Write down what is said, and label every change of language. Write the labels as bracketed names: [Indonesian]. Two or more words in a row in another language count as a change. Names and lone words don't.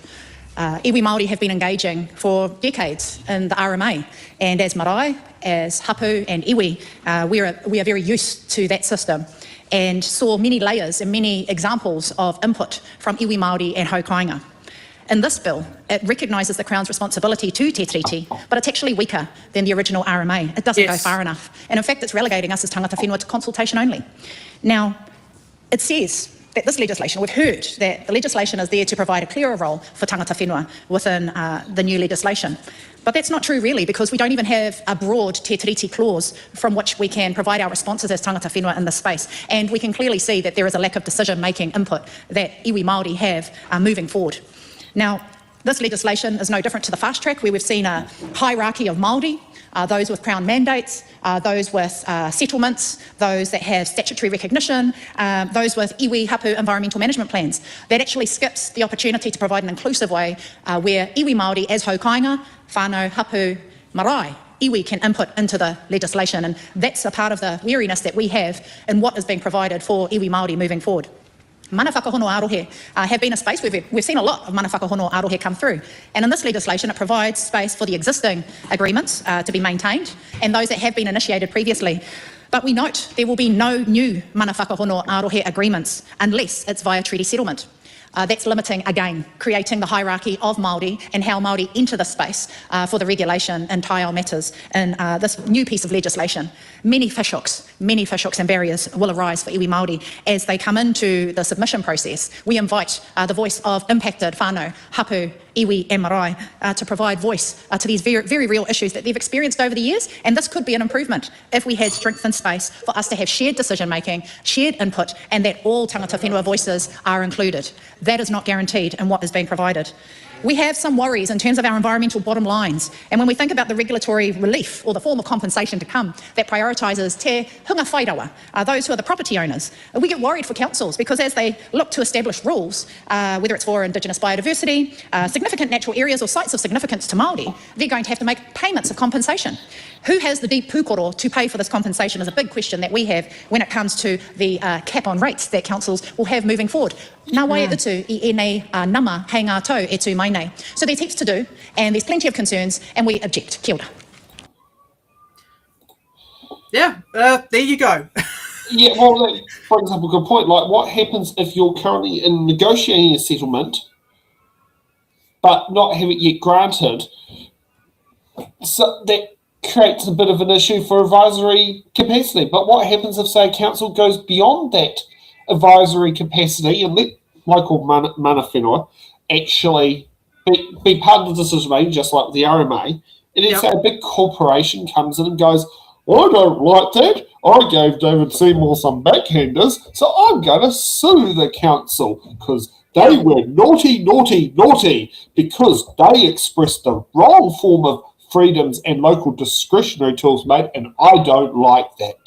[Māori] Iwi Māori [English] have been engaging for decades in the RMA, and as marae, as hapu and iwi, we are very used to that system and saw many layers and many examples of input from [Māori] iwi Māori [English] and haukainga. In this bill, it recognises the Crown's responsibility to Te Tiriti, but it's actually weaker than the original RMA. It doesn't go far enough. And in fact, it's relegating us as [Māori] tangata whenua [English] to consultation only. Now, it says that this legislation, we've heard that the legislation is there to provide a clearer role for [Māori] tangata whenua [English] within the new legislation. But that's not true really, because we don't even have a broad te tiriti clause from which we can provide our responses as [Māori] tangata whenua [English] in this space. And we can clearly see that there is a lack of decision-making input that [Māori] iwi Māori [English] have moving forward. Now, this legislation is no different to the fast track, where we've seen a hierarchy of Māori, those with Crown mandates, those with settlements, those that have statutory recognition, those with [Māori] iwi hapu [English] environmental management plans. That actually skips the opportunity to provide an inclusive way where [Māori] iwi Māori [English] as haukainga, [Māori] whānau, hapu, marae iwi [English] can input into the legislation, and that's a part of the wariness that we have in what is being provided for [Māori] iwi Māori [English] moving forward. [Māori] Mana whakahono arohe [English] have been a space where we've seen a lot of [Māori] mana whakahono arohe [English] come through. And in this legislation, it provides space for the existing agreements to be maintained and those that have been initiated previously. But we note there will be no new [Māori] mana whakahono arohe [English] agreements unless it's via treaty settlement. That's limiting, again, creating the hierarchy of Māori and how Māori enter the space for the regulation in taiao matters in this new piece of legislation. Many fishhooks and barriers will arise for [Māori] iwi Māori [English] as they come into the submission process. We invite the voice of impacted [Māori] whānau, hapu, iwi [English] and marae to provide voice to these very, very real issues that they've experienced over the years, and this could be an improvement if we had strengthened space for us to have shared decision making, shared input, and that all [Māori] tangata whenua [English] voices are included. That is not guaranteed in what is being provided. We have some worries in terms of our environmental bottom lines, and when we think about the regulatory relief or the form of compensation to come that prioritises [Māori] te hunga whairawa, [English] those who are the property owners, we get worried for councils because as they look to establish rules, whether it's for Indigenous biodiversity, significant natural areas or sites of significance to Māori, they're going to have to make payments of compensation. Who has the deep pūkoro to pay for this compensation is a big question that we have when it comes to the cap on rates that councils will have moving forward. [Māori] Nā wai utu I nei nama hei ngā tau e tū mai nei. [English] So there's heaps to do and there's plenty of concerns and we object. [Māori] Kia ora. [English] Yeah, there you go. Yeah, well, that brings up a good point. Like, what happens if you're currently in negotiating a settlement but not have it yet granted? So that creates a bit of an issue for advisory capacity. But what happens if, say, council goes beyond that advisory capacity and let local [Māori] mana whenua [English] actually be part of the decision making, just like the RMA, and then say a big corporation comes in and goes, I don't like that. I gave David Seymour some backhanders, so I'm going to sue the council because they were naughty, naughty, naughty because they expressed the wrong form of freedoms and local discretionary tools, mate, and I don't like that.